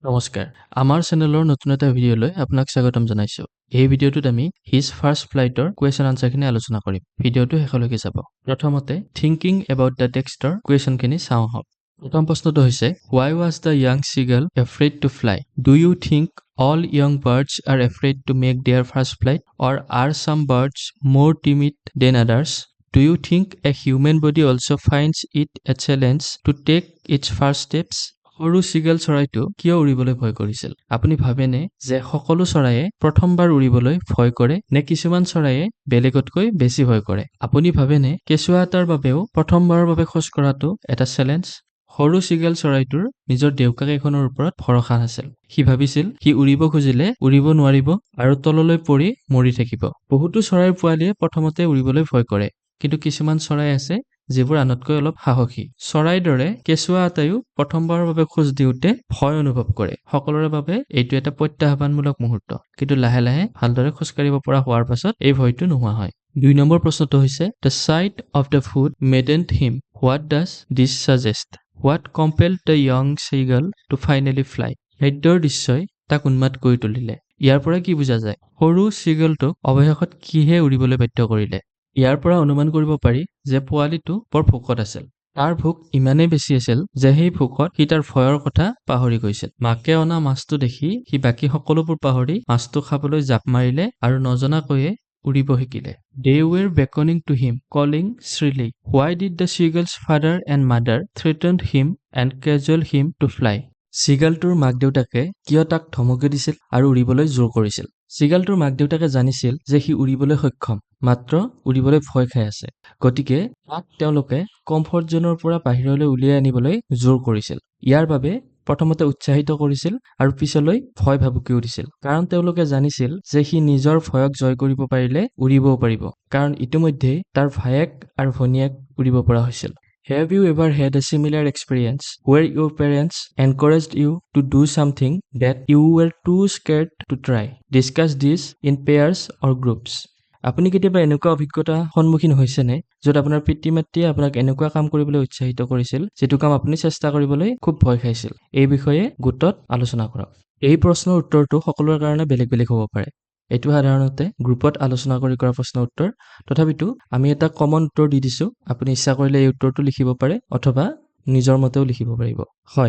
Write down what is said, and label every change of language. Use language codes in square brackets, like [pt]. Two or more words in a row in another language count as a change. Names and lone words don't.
[as] নমস্কাৰ আমাৰ চেনেলৰ নতুন এটা ভিডিঅ'লৈ আপোনাক স্বাগতম জনাইছো এই ভিডিঅ'টোত আমি হিজ ফাৰ্ষ্ট ফ্লাইটৰ [en] question answerখিনি [as] আলোচনা কৰিম ভিডিঅ'টো শেষলৈকে চাব প্ৰথমতে থিংকিং এবাউট দ্য টেক্সটৰ কোৱেশ্চনখিনি চাওঁ আহক প্ৰথম প্ৰশ্নটো হৈছে [en] why was the young seagull afraid to fly do you think all young birds are afraid to make their first flight or are some birds more timid than others do you think a human body also finds it a challenge to take its first steps [as] সৰু সিগল চৰাইটো কিয় উৰিবলৈ ভয় কৰিছিল আপুনি ভাবেনে যে সকলো চৰাইয়ে প্ৰথমবাৰ উৰিবলৈ ভয় কৰে নে কিছুমান চৰাইয়ে বেলেগতকৈ বেছি ভয় কৰে আপুনি ভাবেনে কেঁচুৱা এটাৰ বাবেও প্ৰথমবাৰৰ বাবে খোজ কঢ়াটো এটা চ্যালেঞ্জ সৰু সিগল চৰাইটোৰ নিজৰ দেউকাক এখনৰ ওপৰত ভৰসা নাছিল সি ভাবিছিল সি উৰিব খুজিলে উৰিব নোৱাৰিব আৰু তললৈ পৰি মৰি থাকিব বহুতো চৰাইৰ পোৱালিয়ে প্ৰথমতে উৰিবলৈ ভয় কৰে কিন্তু কিছুমান চৰাই আছে যিবোৰ আনতকৈ অলপ সাহসী চৰাইৰ দৰে কেঁচুৱা এটাইও প্ৰথমবাৰৰ বাবে খোজ দিওঁতে ভয় অনুভৱ কৰে সকলোৰে বাবে এইটো এটা প্ৰত্যাহ্বানমূলক মুহূৰ্ত কিন্তু লাহে লাহে ভালদৰে খোজ কাঢ়িব পৰা হোৱাৰ পাছত এই ভয়টো নোহোৱা হয় ২ নম্বৰ প্ৰশ্নটো হৈছে [en] the sight of the food maddened him what does this suggest what compelled the young seagull to finally fly [as] খাদ্যৰ দৃশ্যই তাক উন্মাদ কৰি তুলিলে ইয়াৰ পৰা কি বুজা যায় সৰু সিগলটোক অৱশেষত কিহে উৰিবলৈ বাধ্য কৰিলে ইয়াৰ পৰা অনুমান কৰিব পাৰি যে পোৱালিটো বৰ ভোকত আছিল তাৰ ভোক ইমানেই বেছি আছিল যে সেই ভোকত সি তাৰ ভয়ৰ কথা পাহৰি গৈছিল মাকে অনা মাছটো দেখি সি বাকী সকলোবোৰ পাহৰি মাছটো খাবলৈ জাপ মাৰিলে আৰু নজনাকৈয়ে উৰিব শিকিলে [en] they were beckoning to him calling shrilly why did the seagull's father and mother threatened him and cajoled him to fly [as] সিগালটোৰ মাক-দেউতাকে কিয় তাক ধমকি দিছিল আৰু উৰিবলৈ জোৰ কৰিছিল সিগালটোৰ মাক-দেউতাকে জানিছিল যে সি উৰিবলৈ সক্ষম মাত্ৰ উৰিবলৈ ভয় খাই আছে গতিকে তাক তেওঁলোকে [en] comfort zoneৰ [as] পৰা বাহিৰলৈ উলিয়াই আনিবলৈ জোৰ কৰিছিল ইয়াৰ বাবে প্ৰথমতে উৎসাহিত কৰিছিল আৰু পিছলৈ ভয় ভাবুকি উঠিছিল কাৰণ তেওঁলোকে জানিছিল যে সি নিজৰ ভয়ক জয় কৰিব পাৰিলে উৰিবও পাৰিব কাৰণ ইতিমধ্যে তাৰ ভায়েক আৰু ভনীয়েক উৰিব পৰা হৈছিল [en] Have you ever had a similar experience where your parents encouraged you to do something that you were too scared to try? Discuss this in pairs or groups. [as] আপুনি কেতিয়াবা এনেকুৱা অভিজ্ঞতা সন্মুখীন হৈছেনে য'ত আপোনাৰ পিতৃ-মাতৃয়ে আপোনাক এনেকুৱা কাম কৰিবলৈ উৎসাহিত কৰিছিল যেটো কাম আপুনি চেষ্টা কৰিবলৈ খুব ভয় খাইছিল এই বিষয়ে গোটত আলোচনা কৰক এই প্ৰশ্নৰ উত্তৰটো সকলোৰে কাৰণে বেলেগ বেলেগ হ'ব পাৰে এইটো সাধাৰণতে গ্ৰুপত আলোচনা কৰি কৰা প্ৰশ্নৰ উত্তৰ তথাপিতো আমি এটা কমন উত্তৰ দি দিছো আপুনি ইচ্ছা কৰিলে এই উত্তৰটো লিখিব পাৰে অথবা নিজৰ মতেও লিখিব পাৰিব হয়